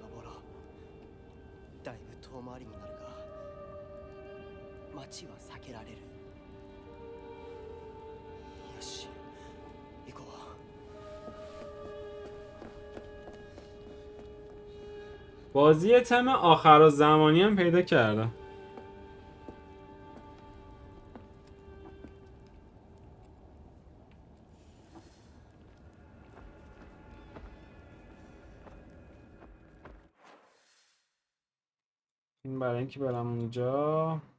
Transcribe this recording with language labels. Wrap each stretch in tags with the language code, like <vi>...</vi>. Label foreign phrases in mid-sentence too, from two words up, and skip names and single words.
<ja>だいぶ遠回りになるが街は避けられる。よし行こう。</ja> <fa>بازی تم آخر زمانی هم پیدا کردم. این برای اینکه برم اونجا.</fa>